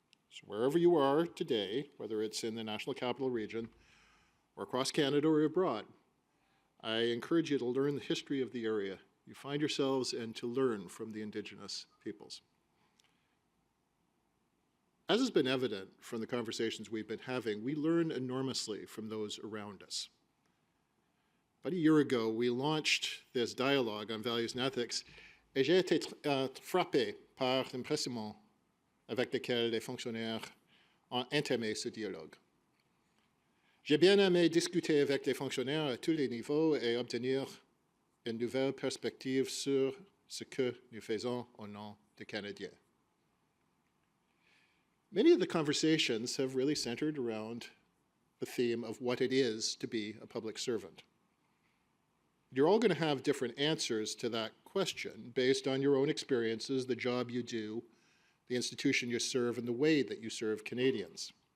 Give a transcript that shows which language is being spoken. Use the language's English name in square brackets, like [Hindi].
[English] So wherever you are today, whether it's in the National Capital Region or across Canada or abroad, I encourage you to learn the history of the area you find yourselves and to learn from the Indigenous peoples. As has been evident from the conversations we've been having, we learn enormously from those around us. About a year ago, we launched this dialogue on values and ethics, [French] et j'ai été frappé par l'impression avec lequel les fonctionnaires ont entamé ce dialogue. J'ai bien aimé discuter avec les fonctionnaires à tous les niveaux et obtenir une nouvelle perspective sur ce que nous faisons au nom des Canadiens. [English] Many of the conversations have really centered around the theme of what it is to be a public servant. You're all going to have different answers to that question based on your own experiences, the job you do, the institution you serve, and the way that you serve Canadians.